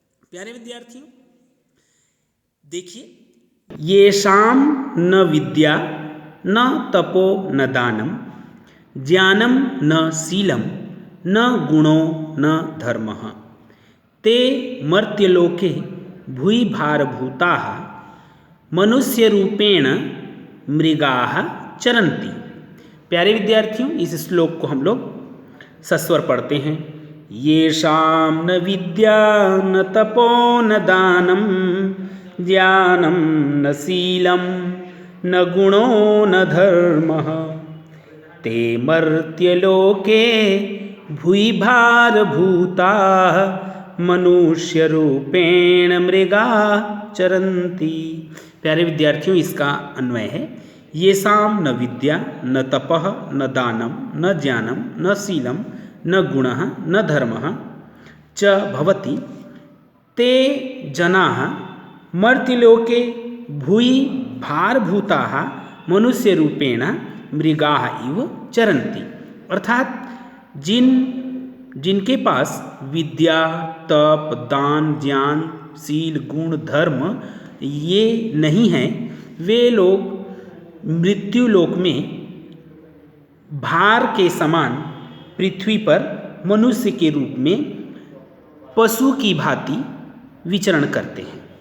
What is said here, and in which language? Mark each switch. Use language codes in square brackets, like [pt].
[hi] प्यारे विद्यार्थियों, देखिए, [sa] येषां न विद्या न तपो न दानम ज्ञानम न शीलम न गुणो न धर्मः ते मर्त्यलोके भूय भारभूताः मनुष्यरूपेण मृगाः चरन्ति। [hi] प्यारे विद्यार्थियों, इस श्लोक को हम लोग सस्वर पढ़ते हैं। [sa] येषां न विद्या न तपो न दानम ज्ञानम न शीलम न गुणो न धर्मः ते मर्त्यलोके भूय भारभूताः मनुष्यरूपेण मृगाः चरन्ति। [hi] प्यारे विद्यार्थियों, इसका अन्वय है [sa] येषां न विद्या न तपः न दानम न ज्ञानम न शीलम न गुणः न धर्मः च भवति ते जनाः मर्त्यलोके भूय भारभूताः मनुष्यरूपेण मृगाः इव चरन्ति। [hi] अर्थात जिनके पास विद्या, तप, दान, ज्ञान, शील, गुण, धर्म ये नहीं हैं, वे लोग मृत्यु लोक में भार के समान पृथ्वी पर मनुष्य के रूप में पशु की भांति विचरण करते हैं।